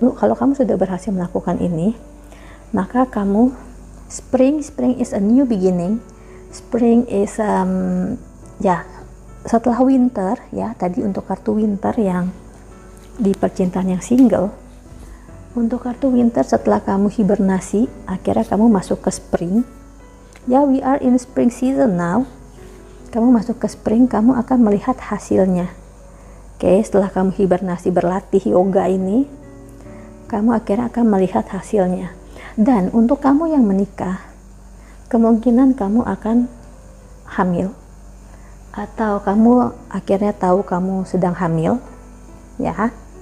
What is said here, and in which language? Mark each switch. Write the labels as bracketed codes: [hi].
[id] Kalau kamu sudah berhasil melakukan ini, maka kamu [en] spring is a new beginning. [id] Spring is ya, setelah winter ya, tadi untuk kartu winter yang di percintaan yang single. Untuk kartu winter, setelah kamu hibernasi, akhirnya kamu masuk ke spring. [en] Ya, we are in spring season now. [id] Kamu masuk ke spring, kamu akan melihat hasilnya. Oke, setelah kamu hibernasi berlatih yoga ini, kamu akhirnya akan melihat hasilnya. Dan untuk kamu yang menikah, kemungkinan kamu akan hamil, atau kamu akhirnya tahu kamu sedang hamil, ya.